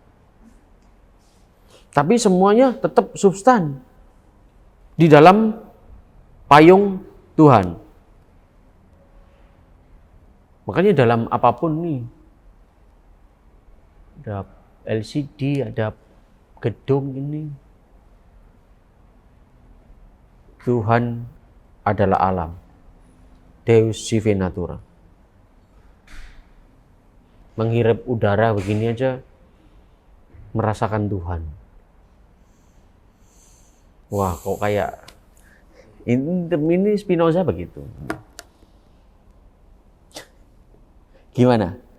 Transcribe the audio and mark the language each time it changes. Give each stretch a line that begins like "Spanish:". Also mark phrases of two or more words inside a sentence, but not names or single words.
Indonesian: Tapi semuanya tetap substan di dalam payung Tuhan. Makanya dalam apapun nih, ada LCD, ada gedung ini, Tuhan adalah alam.
Latin: Deus sive natura.
Indonesian: Menghirup udara begini aja merasakan Tuhan. Wah, kok kayak ini Spinoza begitu. Gimana?